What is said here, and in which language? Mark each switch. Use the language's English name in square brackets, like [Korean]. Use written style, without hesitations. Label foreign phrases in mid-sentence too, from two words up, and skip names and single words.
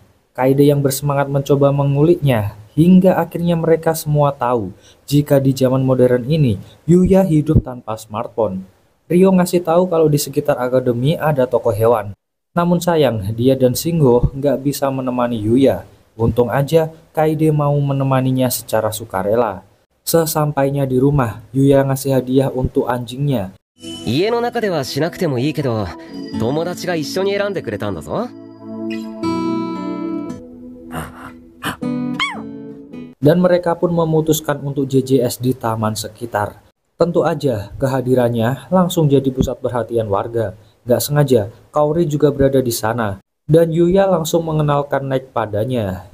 [Indonesian] Kaede yang bersemangat mencoba menguliknya, hingga akhirnya mereka semua tahu jika di zaman modern ini, Yuya hidup tanpa smartphone. Ryo ngasih tahu kalau di sekitar akademi ada toko hewan. Namun sayang, dia dan Shingo nggak bisa menemani Yuya. Untung aja Kaede mau menemaninya secara sukarela. Sesampainya di rumah, Yuya ngasih hadiah untuk anjingnya. [Japanese] 家の中ではしなくてもいいけど、友達が一緒に選んでくれたんだぞ。 [Indonesian] Dan mereka pun memutuskan untuk JJS di taman sekitar. Tentu aja kehadirannya langsung jadi pusat perhatian warga. Gak sengaja, Kaori juga berada di sana. Dan Yuya langsung mengenalkan Naik padanya.